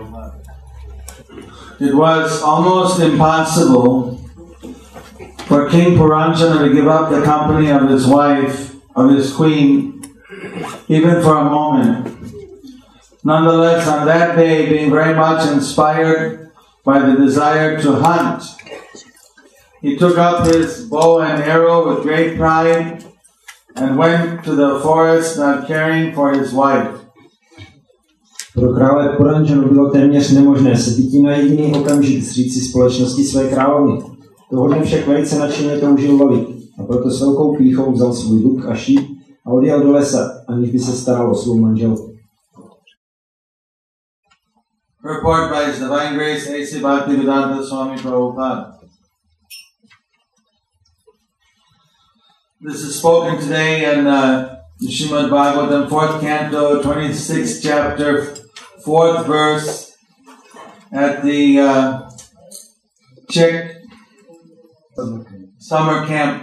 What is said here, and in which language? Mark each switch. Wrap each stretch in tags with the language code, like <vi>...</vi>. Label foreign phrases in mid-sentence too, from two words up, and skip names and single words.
<en>It was almost impossible for King Puranjana to give up the company of his wife, of his queen, even for a moment. Nonetheless, on that day, being very much inspired by the desire to hunt, he took up his bow and arrow with great pride and went to the forest, not caring for his wife.</en> <cs>Pro krále Puranjanu bylo téměř nemožné se býti na jediný okamžik zříci společnosti své královny. Toho dne však velice nadšeně toužil lovit a proto s velkou pýchou vzal svůj luk a šíp a odjel do lesa, aniž by se staral o svou manželku.</cs> <en>Report by His Divine Grace, Jayapataka Swami Prabhupada. This is spoken today in Srimad Bhagavatam, 4th canto, 26th chapter, 4th verse, at the Czech summer camp.</en>